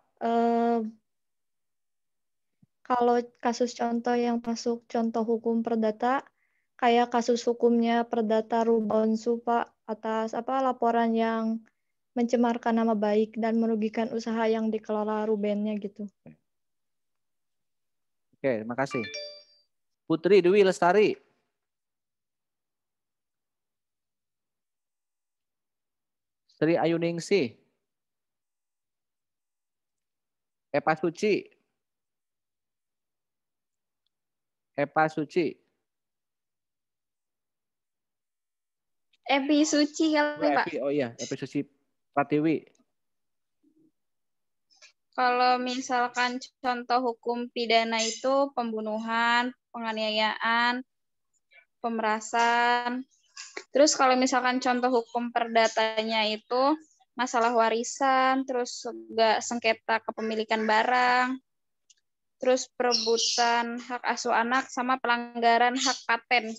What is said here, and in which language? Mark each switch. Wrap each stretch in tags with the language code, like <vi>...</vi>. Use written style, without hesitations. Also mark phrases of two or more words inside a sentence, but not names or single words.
<id>Kalau kasus contoh yang masuk contoh hukum perdata, kayak kasus hukumnya Perdata Rubaunsu, Pak, atas laporan yang mencemarkan nama baik dan merugikan usaha yang dikelola Rubennya gitu. Oke, terima kasih. Putri Dwi Lestari. Sri Ayuningsih. Epa Suci. Epa Suci. Epi Suci kali, Pak. Oh iya, Epi Suci Pratiwi. Kalau misalkan contoh hukum pidana itu pembunuhan, penganiayaan, pemerasan. Terus kalau misalkan contoh hukum perdatanya itu masalah warisan, terus juga sengketa kepemilikan barang, terus perebutan hak asuh anak, sama pelanggaran hak paten.</id>